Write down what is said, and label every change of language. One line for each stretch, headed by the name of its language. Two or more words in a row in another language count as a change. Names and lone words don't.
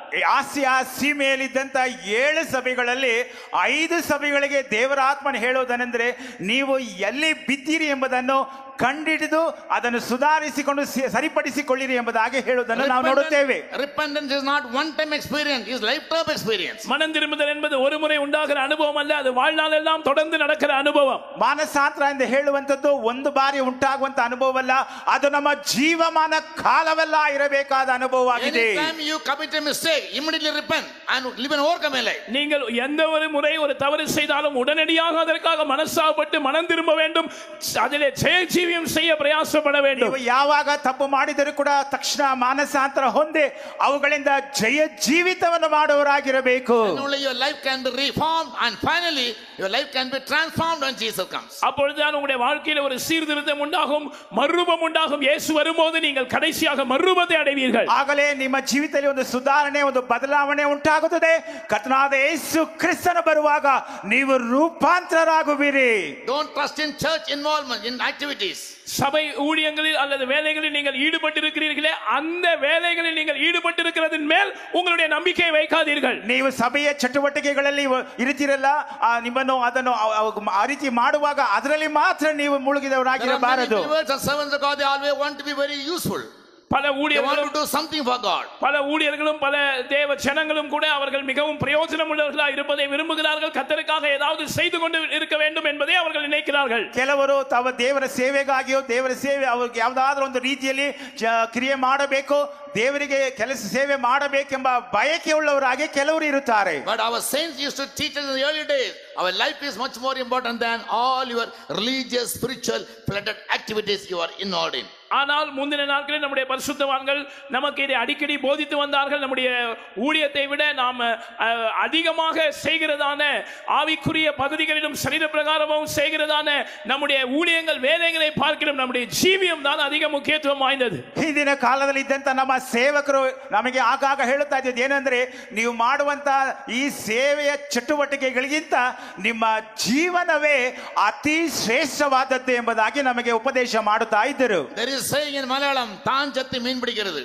Kannada: ಆಸಿಯಾ ಸೀಮೆಯಲ್ಲಿದ್ದಂತ 7 ಸಭೆಗಳಲ್ಲಿ 5 ಸಭೆಗಳಿಗೆ ದೇವರ ಆತ್ಮನು ಹೇಳುವುದನೆಂದರೆ, ನೀವು ಎಲ್ಲಿ ಬಿದ್ದೀರಿ ಎಂಬುದನ್ನು ಕಂಡಿಡಿದು ಅದನ್ನು ಸುಧಾರಿಸಿಕೊಂಡು ಸರಿಪಡಿಸಿಕೊಳ್ಳಿರಿ ಎಂಬುದಾಗಿ ಹೇಳುವುದನ್ನು ನಾವು ನೋಡುತ್ತೇವೆ.
English: Repentance is not one time experience, it is lifetime experience.
Tamil: மனம் திரும்புதல் என்பது ஒரு முறை உண்டாகிற அனுபவம் அல்ல, அது வாழ்நாள் எல்லாம் தொடர்ந்து நடக்கிற அனுபவம்.
Kannada: ಮಾನಸಾಂತರ ಎಂದು ಹೇಳುವಂತದ್ದು ಒಂದು ಬಾರಿ ಉಂಟಾಗುವಂತ ಅನುಭವವಲ್ಲ, ಅದು ನಮ್ಮ ಜೀವಮಾನ ಕಾಲವೆಲ್ಲ ಇರಬೇಕಾದ ಅನುಭವವಾಗಿದೆ.
English: Anytime you commit a mistake, immediately repent and live an overcome life.
Tamil: நீங்கள் எந்த ஒரு முறை ஒரு தவறு செய்தாலும் உடனடியாக அதற்காக மனஸ்தாபப்பட்டு மனம் திரும்ப வேண்டும், அதிலே ஜெய செய்ய பிரயாசப்பட வேண்டும்.
Kannada: ನೀವು ಯಾವಾಗ ತಪ್ಪು ಮಾಡಿದರೂ ಕೂಡ ತಕ್ಷಣ ಮಾನಸಾಂತರ ಹೊಂದಿ ಅವುಗಳಿಂದ ಜಯ ಜೀವಿತವನ್ನು ಮಾಡುವವರಾಗಿರಬೇಕು.
English: Only your life can be reformed and finally your life can be transformed when Jesus comes.
Tamil: அப்பொழுதுதான் உங்களுடைய வாழ்க்கையில் ஒரு சீர்திருத்தம் உண்டாகும், மறுரூபம் உண்டாகும். இயேசு வரும்போது நீங்கள் கடைசியாக மறுரூபத்தை அடைவீர்கள்.
Kannada: ಆಗಲೇ ನಿಮ್ಮ ಜೀವಿತದಲ್ಲಿ ಒಂದು ಸುಧಾರಣೆ, ಒಂದು ಬದಲಾವಣೆ ಉಂಟಾಗುತ್ತದೆ. ಕರ್ತನಾದ ಯೇಸು ಕ್ರಿಸ್ತನು ಬರುವಾಗ ನೀವು ರೂಪಾಂತರರಾಗುವಿರಿ.
English: Don't trust in church involvement in activities.
Tamil: சபை ஊழியங்களில் அல்லது வேலைகளில் நீங்கள் ஈடுபட்டிருக்கிறீர்களே, அந்த வேலைகளில் நீங்கள் ஈடுபட்டிருக்கிறதின் மேல் உங்களுடைய நம்பிக்கையை வைக்காதீர்கள்.
Kannada: ನೀವು ಸಭೆಯ ಚಟುವಟಿಕೆಗಳಲ್ಲಿ ಇರುತ್ತೀರಲ್ಲ, ನಿಮ್ಮನ್ನು ಅದನ್ನು ಆ ರೀತಿ ಮಾಡುವಾಗ ಅದರಲ್ಲಿ ಮಾತ್ರ ನೀವು ಮುಳುಗಿದವರಾಗಿರಬಾರದು.
English: Servants of God, they always want to be very useful.
Tamil: பல
English: They want
Tamil: ஊழியர்களும்
English: to do something for God.
Tamil: பல ஊழியர்களும் பல தேவ ஜனங்களும் கூட அவர்கள் மிகவும் பிரயோஜனம் உள்ளவர்களாக இருப்பதை விரும்புகிறார்கள். கர்த்தருக்காக ஏதாவது செய்து கொண்டு இருக்க வேண்டும் என்பதை அவர்கள் நினைக்கிறார்கள்.
Kannada: ಕೆಲವರು ತಮ್ಮ ದೇವರ ಸೇವೆಗಾಗಿಯೋ ದೇವರ ಸೇವೆ ಅವ್ರಿಗೆ ಯಾವುದಾದ್ರೂ ಒಂದು ರೀತಿಯಲ್ಲಿ ಕ್ರಿಯೆ ಮಾಡಬೇಕು, ದೇವರಿಗೆ ಕೆಲಸ ಸೇವೆ ಮಾಡಬೇಕೆಂಬ ಬಯಕೆ ಉಳ್ಳವರಾಗಿ ಕೆಲವರು ಇರುತ್ತಾರೆ.
English: But our saints used to teach us in the early days, our life is much more important than all your religious, spiritual, flooded activities you are involved in.
Tamil: ஆனால் முந்தின நாட்களில் நம்முடைய பரிசுத்தவான்கள் நமக்கு இதை அடிக்கடி போதித்து வந்தார்கள். நம்முடைய ஊழியத்தை விட நாம் அதிகமாக செய்கிறதான ஆவிக்குரிய பகுதிகளிலும் சரீர பிரகாரமும் செய்கிறதான நம்முடைய ஊழியங்கள் வேலைகளை பார்க்கிறோம். நம்முடைய ஜீவியம் தான் அதிக முக்கியத்துவம் வாய்ந்தது.
Kannada: ಹಿಂದಿನ ಕಾಲದಲ್ಲಿ ಇದ್ದಂತ ನಮ್ಮ ಸೇವಕರು ನಮಗೆ ಆಗಾಗ ಹೇಳುತ್ತಾ ಇದ್ದದ್ದು ಏನಂದ್ರೆ, ನೀವು ಮಾಡುವಂತ ಈ ಸೇವೆಯ ಚಟುವಟಿಕೆಗಳಿಗಿಂತ ನಿಮ್ಮ ಜೀವನವೇ ಅತಿ ಶ್ರೇಷ್ಠವಾದದ್ದು ಎಂಬುದಾಗಿ ನಮಗೆ ಉಪದೇಶ ಮಾಡುತ್ತಾ ಇದ್ದರು.
English: There is saying in Malayalam,
Tamil: தான் சத்து மீன் பிடிக்கிறது.